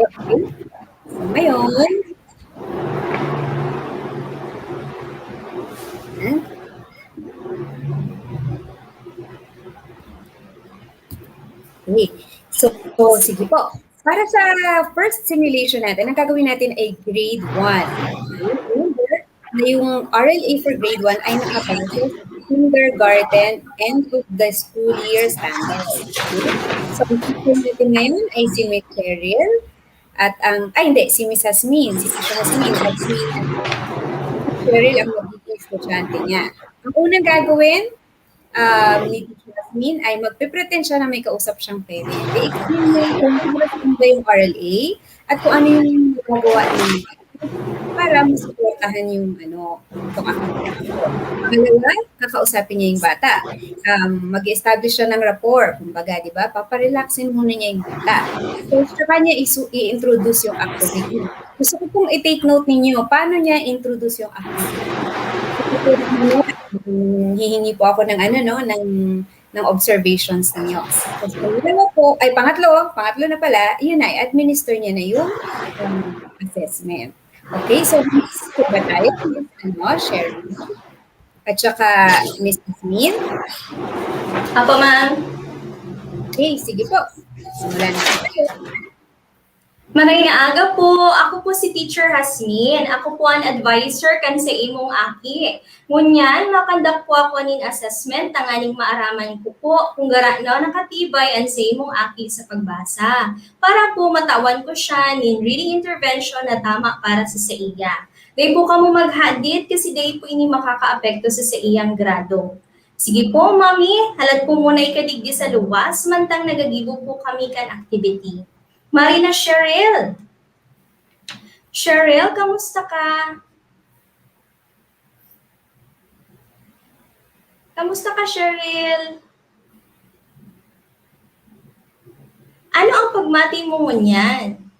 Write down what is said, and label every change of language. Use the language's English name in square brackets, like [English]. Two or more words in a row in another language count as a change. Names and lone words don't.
[Filipino] Okay? So, ngayon, okay. So, sige po. Para sa first simulation natin, ang gagawin natin ay grade 1. Remember na yung RLA for grade 1 ay nakabase sa [English] kindergarten end of the school year standards. [Filipino] Okay? So, ang teacher natin ngayon ay si Miss Cheryl at si Miss Hasmin, si Teacher Hasmin at si Cheryl ang magiging estudyante niya. Ang unang gagawin ni Teacher Hasmin ay magpe-pretend siya na may kausap siyang parent. I-explain mo kung ano ba yung RLA at kung ano yung nagawa niya para para masuportahan yung itong activity ko. Pangalawa, kakausapin niya yung bata. Mag-establish siya ng rapport. Kumbaga, di ba? Paparelaxin muna niya yung bata. So, saka niya i-introduce yung activity. Gusto ko pong i-take note ninyo, paano niya introduce yung activity? Hihingi po ako ng ng observations ninyo. Tapos pangatlo na pala, yun ay administer niya na yung assessment. Okay, so Miss ba tayo? Miss Sherry? At saka Miss Jasmine? Apo, ma'am. Okay, sige po. Simulan na tayo. [Bikol] Maraming aga po. Ako po si Teacher Hasmin. Ako po ang advisor kan sa imong aki. Ngunyan, makandak po ako ning assessment tanganing maaraman ko po kung gara na nakatibay ang sa imong aki sa pagbasa. Para po matawan ko siya nin reading intervention na tama para sa iya. Day po kamo maghadit kasi day po ini makakaapekto sa iyang grado. Sige po, mami. Halad po muna ikadigdi sa luwas, mantang nagagibo po kami kan activity. Marina Cheryl. Cheryl, kamusta ka? Kamusta ka, Cheryl? Ano ang pagmati mo ngunyan?